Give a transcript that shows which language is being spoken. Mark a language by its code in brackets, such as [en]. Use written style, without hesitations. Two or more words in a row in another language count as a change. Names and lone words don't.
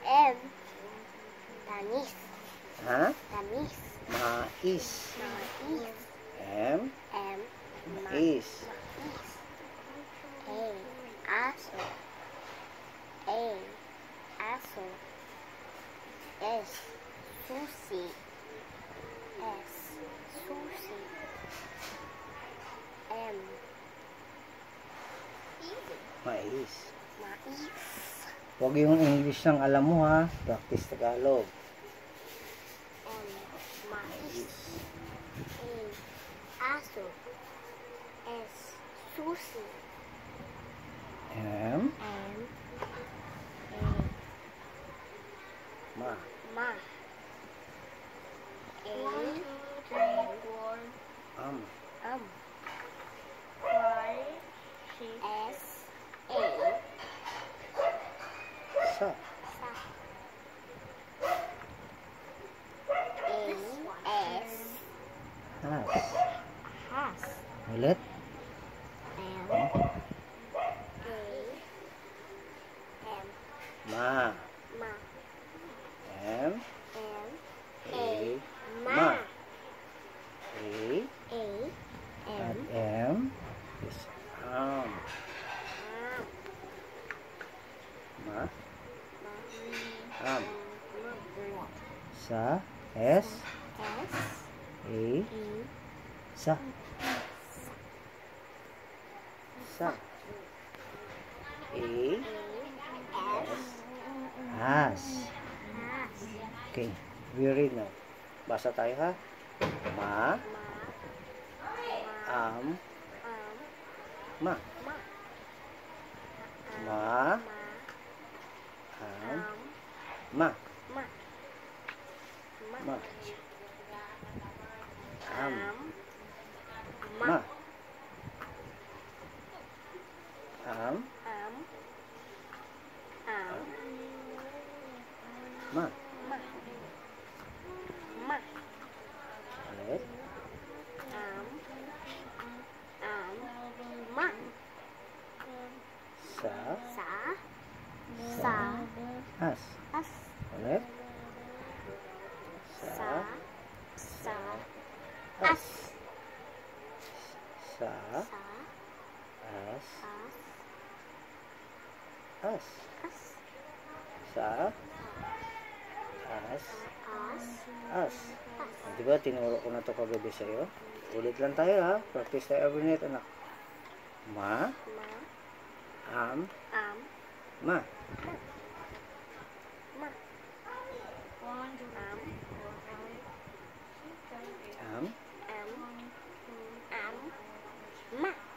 [tl] M. Tanis. Ha? Tanis. Mais. Mais. M. M. Mais. Mais. A. Aso. A. Aso. S. Susi. S. Susi. M. Mais. Mais. Huwag yung English lang alam mo ha. Practice Tagalog. M. Mais. A. Aso. S. Susi. M. M. A. Ma. Ma. A. Am. S. A. Sa. Sa. A. S. Has. Has. Ulit. M. A. M. Ma. Ma. M. M. A. Ma. Ma. A. A. At M. M. Is am. Ma. Am. Sa. S. S. A. A. Sa. Sa. A. S. Has. Has. [en] Okay. We read now. [tl] Basa tayo ha. Ma. Am. Ma. Ma. Ma. Am. Ma. Ma. Ma. Am. Ma. Ma. Am. Ma. Ma. Ma. Ulit. Ma. Sa. Sa. Sa. Has. As. Ulit. Sa. Sa. Sa. As. As. Sa. Sa. As. As. As. As. Sa. As. As. As. Diba, tinuro ko na to kagabi sa'yo? Ulit lang tayo ha. Practice tayo [en] every night, [tl] anak. Ma. Ma. Am. Ma. Ma. Am. Am. Ma.